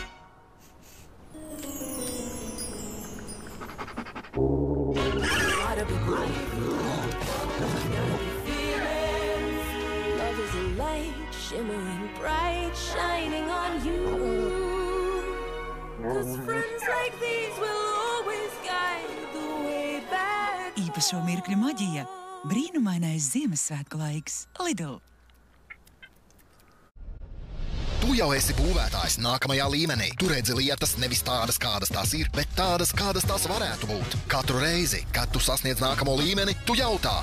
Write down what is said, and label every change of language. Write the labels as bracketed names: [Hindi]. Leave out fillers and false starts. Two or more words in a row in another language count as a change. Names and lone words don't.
[English] Gotta be grateful, gotta be fearless. Love is a light, shimmering bright, shining on you. 'Cause friends like these will always guide the way back. [Latvian] Īpašo mirkļu maģija. Brīnumainais Ziemassvētku laiks. Lidl. Tu jau esi būvētājs nākamajā līmenī. Tu redzi lietas nevis tādas, kādas tās ir, bet tādas, kādas tās varētu būt. Katru reizi, kad tu sasniedz nākamo līmeni, tu jautā.